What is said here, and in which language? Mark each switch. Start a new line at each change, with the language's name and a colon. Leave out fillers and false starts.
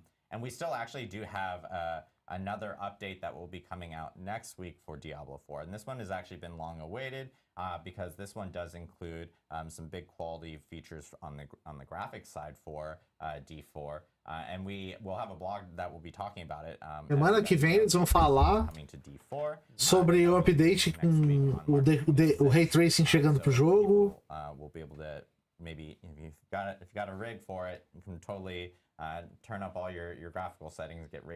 English: And we still actually do have another update that will be coming out next week for Diablo 4. And this one has actually been long awaited because this one does include some big quality features on the graphics side for D4. And we will have a blog that will be talking about it.
Portuguese: Semana que vem eles vão falar sobre o update com o Ray Tracing chegando pro jogo.
English: We'll be able to maybe if you got a rig for it, you can totally turn up all your graphical settings, get ray